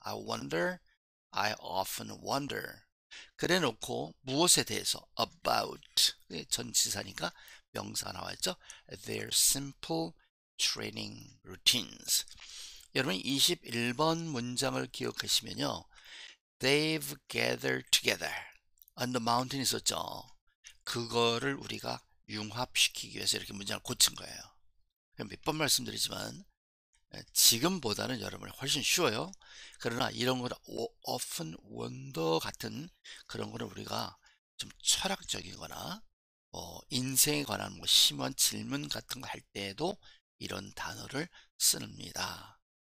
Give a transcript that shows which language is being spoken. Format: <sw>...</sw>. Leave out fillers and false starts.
<en>I wonder, I often wonder.</en> <ko>그래 놓고 무엇에 대해서 about 전치사니까 명사가 나와있죠.</ko> <en>Their simple training routines.</en> <ko>여러분 21번 문장을 기억하시면요.</ko> <en>They've gathered together on the mountain 있었죠.</en> <ko>그거를 우리가 융합시키기 위해서 이렇게 문장을 고친 거예요. 몇 번 말씀드리지만 지금보다는 여러분이 훨씬 쉬워요. 그러나 이런 거는</ko> <en>often wonder</en> <ko>같은 그런 거는 우리가 좀 철학적이거나 인생에 관한 뭐 심한 질문 같은 거 할 때에도 이런 단어를 씁니다.</ko>